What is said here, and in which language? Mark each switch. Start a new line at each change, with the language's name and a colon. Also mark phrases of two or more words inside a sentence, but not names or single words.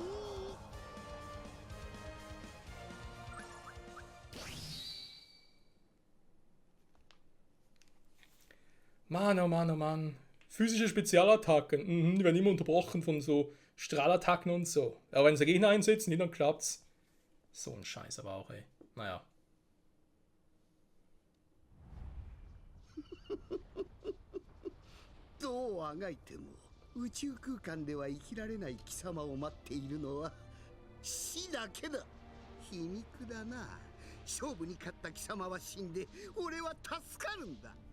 German: Mann, oh Mann, oh Mann. Physische Spezialattacken. Die werden immer unterbrochen von so Strahlattacken und so. Aber wenn sie Gegner einsetzen, dann klappt's. So ein Scheiß aber auch, ey. Naja.
Japanese: どうあがいても宇宙空間では生きられない貴様を待っているのは死だけだ。皮肉だな。勝負に勝った貴様は死んで俺は助かるんだ。